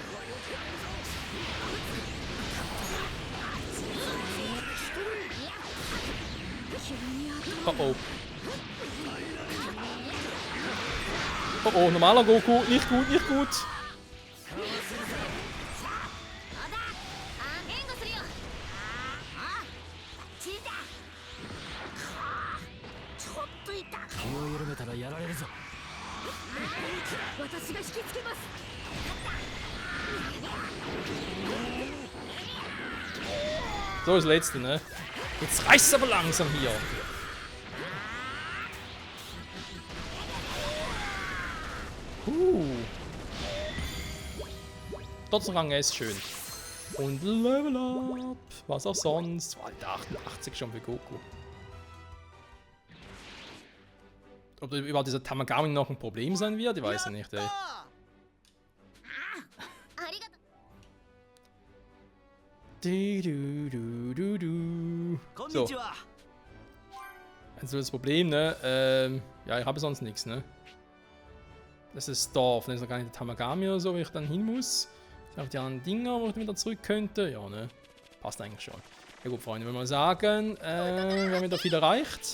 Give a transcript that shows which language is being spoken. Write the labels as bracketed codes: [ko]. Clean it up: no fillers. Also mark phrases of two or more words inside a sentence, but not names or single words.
[de] Oh oh. Oh oh, normaler Goku. Nicht gut, nicht gut. [ja] 援護するよ。チータ。ちょっと痛か。気を緩めたらやられるぞ私が引きつけます。 [de] So, das letzte, ne? Jetzt reißt es aber langsam hier. Trotzdem Rang S schön. Und Level Up. Was auch sonst. Alter, 88 schon für Goku. Ob überhaupt dieser Tamagami noch ein Problem sein wird, ich weiß ja nicht, ey. [ja] ありがとこん [de] So, [ja] にちは [de] also das Problem, ne? Ja, ich habe sonst nichts, ne? Das ist das Dorf, das ist noch gar nicht der Tamagami oder so, wo ich dann hin muss. Ich habe die anderen Dinger, wo ich wieder zurück könnte. Ja, ne? Passt eigentlich schon. Ja gut, Freunde, wenn wir sagen, wir haben wieder viel erreicht.